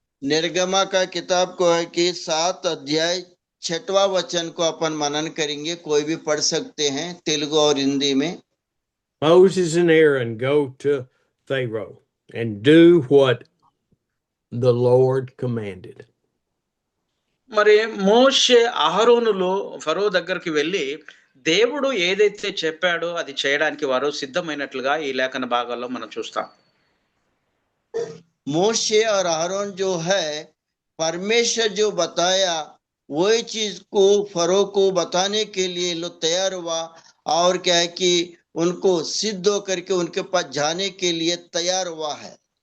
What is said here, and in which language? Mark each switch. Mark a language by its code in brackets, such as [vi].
[hi] निर्गमा का किताब को है कि 7 अध्याय 6वां वचन को अपन मनन करेंगे। कोई भी पढ़ सकते हैं तेलुगु और हिंदी में। [en] Moses and Aaron go to Pharaoh and do what the Lord commanded. [te] మరి మోషే అహరోనులు ఫరో దగ్గరికి వెళ్ళి దేవుడు ఏదైతే చెప్పాడో అది చేయడానికి వారు సిద్ధమైనట్లుగా ఈ లేఖన భాగాల్లో మనం చూస్తాం. [hi] मोशे और अहरोन जो है, परमेश्वर जो बताया वही चीज को फरो को बताने के लिए लोग तैयार हुआ। और क्या है कि उनको सिद्ध होकर के उनके पास जाने के लिए तैयार हुआ है।